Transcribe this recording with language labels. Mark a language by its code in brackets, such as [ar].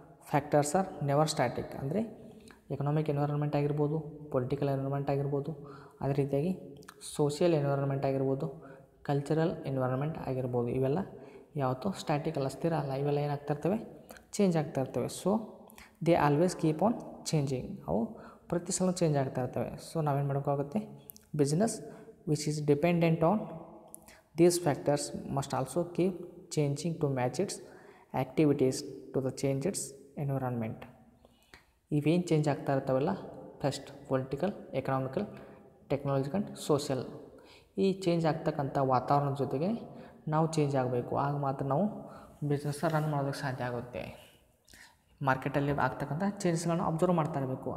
[en] Factors are never static. [kn] ಅಂದರೆ economic environment ಆಗಿರ್ಬೋದು, political environment ಆಗಿರ್ಬೋದು, ಅದೇ ರೀತಿಯಾಗಿ ಸೋಷಿಯಲ್ ಎನ್ವೈರನ್ಮೆಂಟ್ ಆಗಿರ್ಬೋದು, ಕಲ್ಚರಲ್ ಎನ್ವೈರನ್ಮೆಂಟ್ ಆಗಿರ್ಬೋದು. ಇವೆಲ್ಲ ಯಾವತ್ತೂ ಸ್ಟ್ಯಾಟಿಕ್ ಅಲ್ಲ, ಸ್ಥಿರ ಅಲ್ಲ. ಇವೆಲ್ಲ ಏನಾಗ್ತಾ ಇರ್ತವೆ, ಚೇಂಜ್ ಆಗ್ತಾ ಇರ್ತವೆ. [en] So they always keep on changing. [kn] ಅವು ಪ್ರತಿ ಸಲ ಚೇಂಜ್ ಆಗ್ತಾ ಇರ್ತವೆ. ಸೊ ನಾವೇನು ಮಾಡೋಕ್ಕಾಗುತ್ತೆ, [en] Business which is dependent on these factors must also keep changing to match its activities to the change its environment. [kn] ಇವೇನು ಚೇಂಜ್ ಆಗ್ತಾ ಇರ್ತಾವಲ್ಲ, first political, economical, technological, social, ಈ ಚೇಂಜ್ ಆಗ್ತಕ್ಕಂಥ ವಾತಾವರಣದ ಜೊತೆಗೆ ನಾವು ಚೇಂಜ್ ಆಗಬೇಕು. ಆಗ ಮಾತ್ರ ನಾವು ಬಿಸ್ನೆಸ್ನ ರನ್ ಮಾಡೋದಕ್ಕೆ ಸಾಧ್ಯ ಆಗುತ್ತೆ. ಮಾರ್ಕೆಟಲ್ಲಿ ಆಗ್ತಕ್ಕಂಥ ಚೇಂಜಸ್ಗಳನ್ನ ಅಬ್ಸರ್ವ್ ಮಾಡ್ತಾ ಇರಬೇಕು.